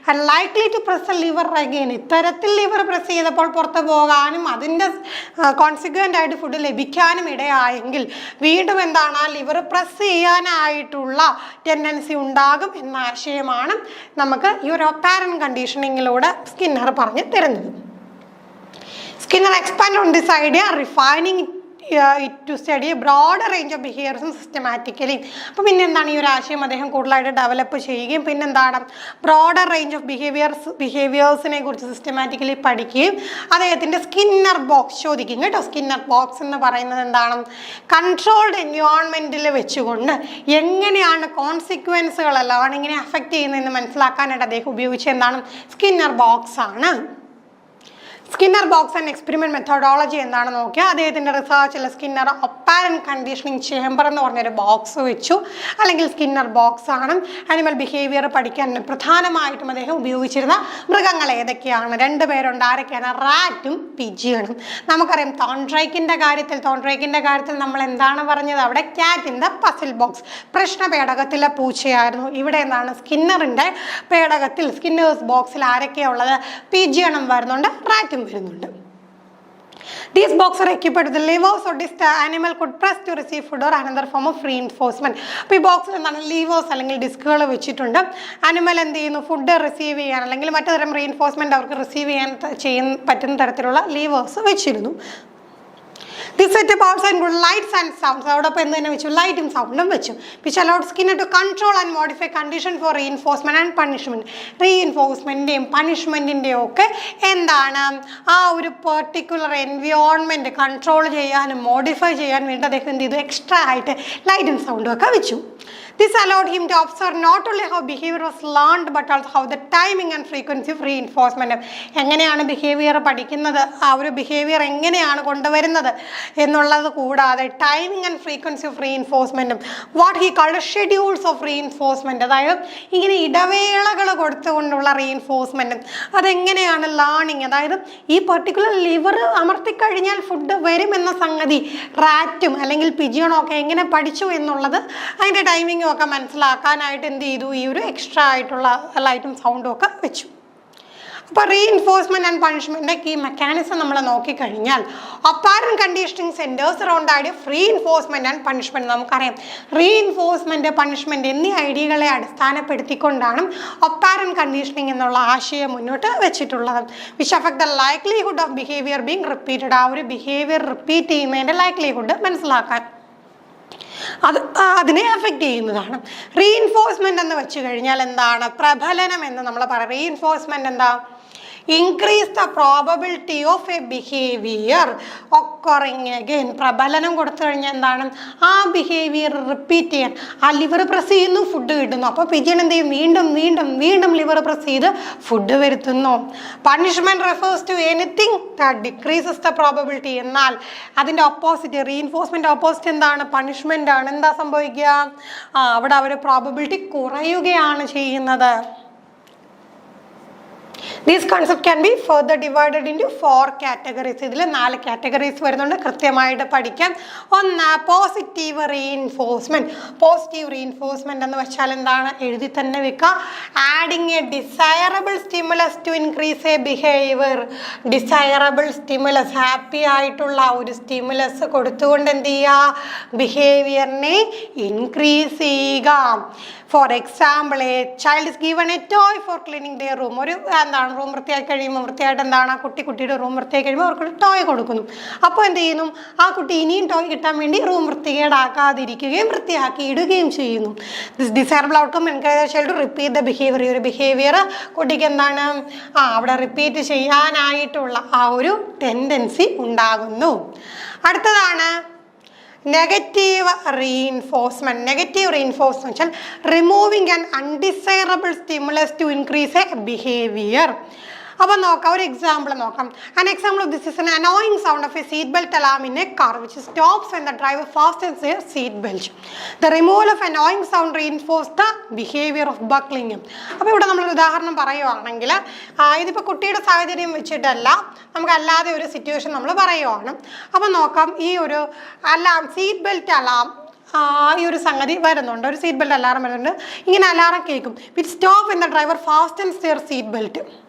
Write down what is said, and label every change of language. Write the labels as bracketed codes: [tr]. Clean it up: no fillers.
[en] Likely to press lever again. [ml] ഇത്തരത്തിൽ liver press ചെയ്തപ്പോൾ പുറത്ത് പോകാനും അതിൻ്റെ കോൺസിക്വൻ്റ് ആയിട്ട് ഫുഡ് ലഭിക്കാനും ഇടയായെങ്കിൽ വീണ്ടും എന്താണ് ആ ലിവർ പ്രസ് ചെയ്യാനായിട്ടുള്ള ടെൻഡൻസി ഉണ്ടാകും എന്ന ആശയമാണ് നമുക്ക് ഈ ഒരു അപ്പാരന്റ് കണ്ടീഷനിങ്ങിലൂടെ സ്കിന്നർ പറഞ്ഞു തരുന്നത്. [en] Skinner expand on this idea, refining to study a broader range of behaviors systematically. [ml] അപ്പോൾ പിന്നെ എന്താണ് ഈ ഒരു ആശയം അദ്ദേഹം കൂടുതലായിട്ട് ഡെവലപ്പ് ചെയ്യുകയും പിന്നെന്താണ് ബ്രോഡർ റേഞ്ച് ഓഫ് ബിഹേവിയേഴ്സിനെ കുറിച്ച് സിസ്റ്റമാറ്റിക്കലി പഠിക്കുകയും അദ്ദേഹത്തിൻ്റെ സ്കിന്നർ ബോക്സ് ചോദിക്കും കേട്ടോ. സ്കിന്നർ ബോക്സ് എന്ന് പറയുന്നത് എന്താണ്? കൺട്രോൾഡ് എൻവയോൺമെൻറ്റിൽ വെച്ചുകൊണ്ട് എങ്ങനെയാണ് കോൺസിക്വൻസുകൾ ലേണിങ്ങിനെ അഫക്റ്റ് ചെയ്യുന്നതെന്ന് മനസ്സിലാക്കാനായിട്ട് അദ്ദേഹം ഉപയോഗിച്ച എന്താണ് സ്കിന്നർ ബോക്സ് ആണ്. Skinner box and experiment methodology എന്താണെന്ന് നോക്കിയാൽ അദ്ദേഹത്തിൻ്റെ റിസർച്ചിൽ സ്കിന്നർ അപ്പാരന്റ് കണ്ടീഷനിങ് ചേംബർ എന്ന് പറഞ്ഞൊരു ബോക്സ് വെച്ചു, അല്ലെങ്കിൽ സ്കിന്നർ ബോക്സ് ആണ്. ആനിമൽ ബിഹേവിയർ പഠിക്കാൻ പ്രധാനമായിട്ടും അദ്ദേഹം ഉപയോഗിച്ചിരുന്ന മൃഗങ്ങൾ ഏതൊക്കെയാണ്? 2 പേരുണ്ട്. ആരൊക്കെയാണ്? റാറ്റും പിജിയണും. നമുക്കറിയാം തോൺഡ്രൈക്കിൻ്റെ കാര്യത്തിൽ നമ്മൾ എന്താണ് പറഞ്ഞത്? അവിടെ ക്യാറ്റിൻ്റെ പസിൽ ബോക്സ് പ്രശ്നപേടകത്തിലെ പൂച്ചയായിരുന്നു. ഇവിടെ എന്താണ് സ്കിന്നറിൻ്റെ പേടകത്തിൽ സ്കിന്നേഴ്സ് ബോക്സിൽ ആരൊക്കെയാണ് ഉള്ളത്? പിജിയണും വരുന്നുണ്ട്, റാറ്റും വരുന്നുണ്ട്. [en] These boxes are equipped with the levers or disc animal could press to receive food or another form of reinforcement. [ml] അപ്പോൾ ഈ ബോക്സിൽ എന്താണ് ലീവേഴ്സ് അല്ലെങ്കിൽ ഡിസ്കുകൾ വെച്ചിട്ടുണ്ട്. ആനിമൽ എന്ത് ചെയ്യുന്നു? ഫുഡ് റിസീവ് ചെയ്യാൻ അല്ലെങ്കിൽ മറ്റു തരം റീഇൻഫോഴ്സ്മെൻറ്റ് അവർക്ക് റിസീവ് ചെയ്യാൻ പറ്റുന്ന തരത്തിലുള്ള ലീവേഴ്സ് വെച്ചിരുന്നു. [en] This setup also includes lights and sounds. [ml] അതോടൊപ്പം എന്ത് തന്നെ വെച്ചു? ലൈറ്റും സൗണ്ടും വെച്ചു. [en] which allowed Skinner to control and modify condition for reinforcement and punishment. [ml] റീഇൻഫോഴ്സ്മെൻറ്റിൻ്റെയും പണിഷ്മെൻറ്റിൻ്റെയും ഒക്കെ എന്താണ് ആ ഒരു പെർട്ടിക്കുലർ എൻവയോൺമെൻറ്റ് കൺട്രോൾ ചെയ്യാനും മോഡിഫൈ ചെയ്യാൻ വേണ്ടി അദ്ദേഹം എന്ത് ചെയ്തു? എക്സ്ട്രാ ആയിട്ട് ലൈറ്റും സൗണ്ടും ഒക്കെ വെച്ചു. [en] This allowed him to observe not only how behavior was learned but also how the timing and frequency of reinforcement. [ml] എങ്ങനെയാണ് ബിഹേവിയർ പഠിക്കുന്നത്, ആ ഒരു ബിഹേവിയർ എങ്ങനെയാണ് കൊണ്ടുവരുന്നത് എന്നുള്ളത് കൂടാതെ timing and frequency of റീഇൻഫോഴ്സ്മെൻറ്റും [en] what he called schedules of reinforcement, [ml] അതായത് ഇങ്ങനെ ഇടവേളകൾ കൊടുത്തുകൊണ്ടുള്ള റീഇൻഫോഴ്സ്മെൻറ്റും അതെങ്ങനെയാണ് ലേണിങ്, അതായത് ഈ പെർട്ടിക്കുലർ ലിവർ അമർത്തിക്കഴിഞ്ഞാൽ ഫുഡ് വരുമെന്ന സംഗതി റാറ്റും അല്ലെങ്കിൽ പിജിയണോ ഒക്കെ എങ്ങനെ പഠിച്ചു എന്നുള്ളത് അതിൻ്റെ ടൈമിംഗ് ഒക്കെ മനസ്സിലാക്കാനായിട്ട് എന്ത് ചെയ്തു? ഈ ഒരു എക്സ്ട്രാ ആയിട്ടുള്ള ലൈറ്റും സൗണ്ടും ഒക്കെ വെച്ചു. അപ്പോൾ റീഇൻഫോഴ്സ്മെൻറ്റ് ആൻഡ് പണിഷ്മെൻറ്റിൻ്റെ ഈ മെക്കാനിസം നമ്മൾ നോക്കിക്കഴിഞ്ഞാൽ [en] Operant conditioning centres around idea reinforcement and punishment. [ml] നമുക്കറിയാം റീഇൻഫോഴ്സ്മെൻറ്റ് പണിഷ്മെൻറ്റ് എന്നീ ഐഡിയകളെ അടിസ്ഥാനപ്പെടുത്തിക്കൊണ്ടാണ് അപ്പാരന്റ് കണ്ടീഷനിങ് എന്നുള്ള ആശയം മുന്നോട്ട് വെച്ചിട്ടുള്ളത്. [en] Which affect the likelihood of behaviour being repeated. [ml] ആ ഒരു ബിഹേവിയർ റിപ്പീറ്റ് ചെയ്യുന്നതിൻ്റെ ലൈക്ലിഹുഡ് മനസ്സിലാക്കാൻ അതിനെ അഫക്റ്റ് ചെയ്യുന്നതാണ്. റീഇൻഫോഴ്സ്മെൻറ്റ് എന്ന് വെച്ച് കഴിഞ്ഞാൽ എന്താണ്? പ്രബലനം എന്ന് നമ്മൾ പറയാം. റീഇൻഫോഴ്സ്മെൻറ്റ് എന്താ? [en] increase the probability of a behavior occurring again. [ml] പ്രബലനം കൊടുത്തു കഴിഞ്ഞാൽ എന്താണ്, ആ ബിഹേവിയർ റിപ്പീറ്റ് ചെയ്യാൻ. ആ ലിവർ പ്രസ് ചെയ്യുന്നു, ഫുഡ് കിട്ടുന്നു. അപ്പോൾ പിജിയൻ എന്ത് ചെയ്യും, വീണ്ടും വീണ്ടും വീണ്ടും ലിവർ പ്രസ് ചെയ്ത് ഫുഡ് വരുത്തുന്നു. [en] Punishment refers to anything that decreases the probability. [ml] എന്നാൽ അതിൻ്റെ ഓപ്പോസിറ്റ്, റീഇൻഫോഴ്സ്മെന്റ് ഓപ്പോസിറ്റ് എന്താണ്, പണിഷ്മെന്റ് ആണ്. എന്താ സംഭവിക്കുക, അവിടെ അവർ പ്രോബബിലിറ്റി കുറയുകയാണ് ചെയ്യുന്നത്. [en] This concept can be further divided into 4 categories. [ml] ഇതിൽ 4 categories വരുന്നുണ്ട്, കൃത്യമായിട്ട് പഠിക്കാം. ഒന്ന് പോസിറ്റീവ് റീഇൻഫോഴ്സ്മെന്റ്. പോസിറ്റീവ് റീഇൻഫോഴ്സ്മെന്റ് എന്ന് വെച്ചാൽ എന്താണ്, എഴുതി തന്നെ വെക്കുക. [en] Adding a desirable stimulus to increase a behaviour. [ml] Desirable stimulus, happy ആയിട്ടുള്ള ഒരു സ്റ്റിമുലസ് കൊടുത്തുകൊണ്ട് എന്ത് ചെയ്യുക, ബിഹേവിയറിനെ ഇൻക്രീസ് ചെയ്യുക. [en] For example, a child is given a toy for cleaning their room. [ml] ഒരു എന്താണ്, റൂം വൃത്തിയാക്കി കഴിയുമ്പോൾ, വൃത്തിയായിട്ട് എന്താണ്, ആ കുട്ടിയുടെ റൂം വൃത്തിയാക്കി കഴിയുമ്പോൾ അവർക്ക് ടോയ് കൊടുക്കുന്നു. അപ്പോൾ എന്ത് ചെയ്യുന്നു, ആ കുട്ടി ഇനിയും ടോയ് കിട്ടാൻ വേണ്ടി റൂം വൃത്തികേടാക്കാതിരിക്കുകയും വൃത്തിയാക്കി ഇടുകയും ചെയ്യുന്നു. [en] This desirable outcome encourage child to repeat the behaviour. [ml] ഒരു ബിഹേവിയർ കുട്ടിക്ക് എന്താണ്, അവിടെ റിപ്പീറ്റ് ചെയ്യാനായിട്ടുള്ള ആ ഒരു ടെൻഡൻസി ഉണ്ടാകുന്നു. അടുത്തതാണ് നെഗറ്റീവ് റീഇൻഫോഴ്സ്മെന്റ്. [en] Negative reinforcement വെച്ചാൽ removing an undesirable stimulus to increase a behaviour. [ml] അപ്പോൾ നോക്കാം, ഒരു എക്സാമ്പിൾ നോക്കാം. [en] An example of this is an annoying sound of a seat belt alarm in a car which stops when the driver fastens their seat belt. The removal of annoying sound reinforces the behavior of buckling. [ml] അപ്പോൾ ഇവിടെ നമ്മളൊരു ഉദാഹരണം പറയുവാണെങ്കിൽ, ഇതിപ്പോൾ കുട്ടിയുടെ സാഹചര്യം വെച്ചിട്ടല്ല, നമുക്കല്ലാതെ ഒരു situation നമ്മൾ പറയുവാണ്. അപ്പോൾ നോക്കാം, ഈ ഒരു അലാം, സീറ്റ് ബെൽറ്റ് അലാം, ഈ ഒരു സംഗതി വരുന്നുണ്ട്, ഒരു സീറ്റ് ബെൽറ്റ് അലാറം വരുന്നുണ്ട്. ഇങ്ങനെ അലാറം കേൾക്കും, [en] Which stop when the driver fastens their seat belt.